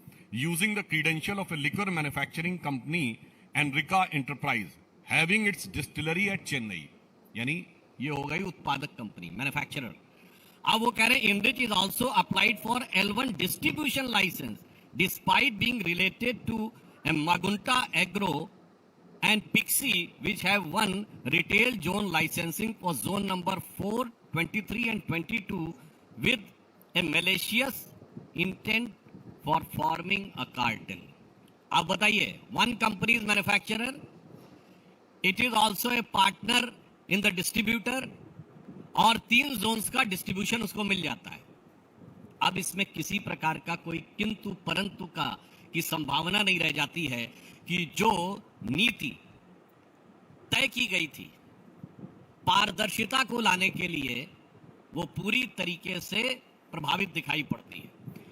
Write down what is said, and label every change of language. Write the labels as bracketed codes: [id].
[en] using the credential of a liquor manufacturing company Enrica Enterprise having its distillery at Chennai. [hi] यानी ये हो गई उत्पादक कंपनी, मैन्युफैक्चरर। अब वो कह रहे हैं [en] Enrich is also applied for L1 distribution license despite being related to Magunta Agro and Pixie, which have won retail zone licensing for zone number 4, 23 and 22 with a malicious intent for forming a cartel. [hi] अब बताइए, [en] one company is manufacturer, it is also a partner in the distributor [hi] और 3 zones का distribution उसको मिल जाता है। अब इसमें किसी प्रकार का कोई किंतु परंतु का की संभावना नहीं रह जाती है कि जो नीति तय की गई थी पारदर्शिता को लाने के लिए वो पूरी तरीके से प्रभावित दिखाई पड़ती है।